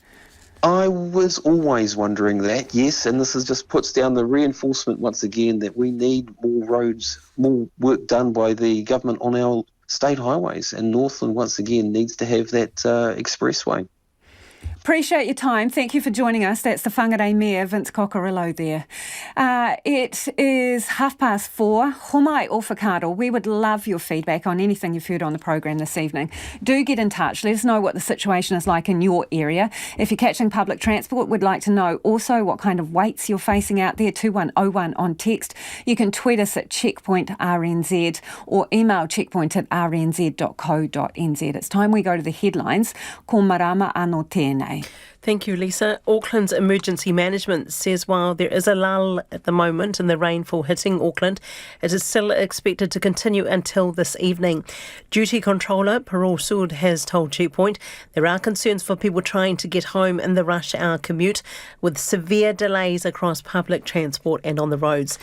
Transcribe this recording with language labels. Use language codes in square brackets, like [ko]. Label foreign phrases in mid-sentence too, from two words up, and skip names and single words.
[en] I was always wondering that, yes, and this just puts down the reinforcement once again that we need more roads, more work done by the government on our state highways, and Northland once again needs to have that expressway. Appreciate your time. Thank you for joining us. That's the Whangārei Mayor, Vince Cockerillo there. It is 4:30. [mi] Homai o whakaaro. [en] We would love your feedback on anything you've heard on the program this evening. Do get in touch. Let us know what the situation is like in your area. If you're catching public transport, we'd like to know also what kind of waits you're facing out there. 2101 on text. You can tweet us at Checkpoint RNZ or email checkpoint@rnz.co.nz. It's time we go to the headlines. [mi] Ko marama anō tēnei. [en] Thank you, Lisa. Auckland's emergency management says while there is a lull at the moment in the rainfall hitting Auckland, it is still expected to continue until this evening. Duty Controller Parul Sood has told Checkpoint there are concerns for people trying to get home in the rush hour commute, with severe delays across public transport and on the roads.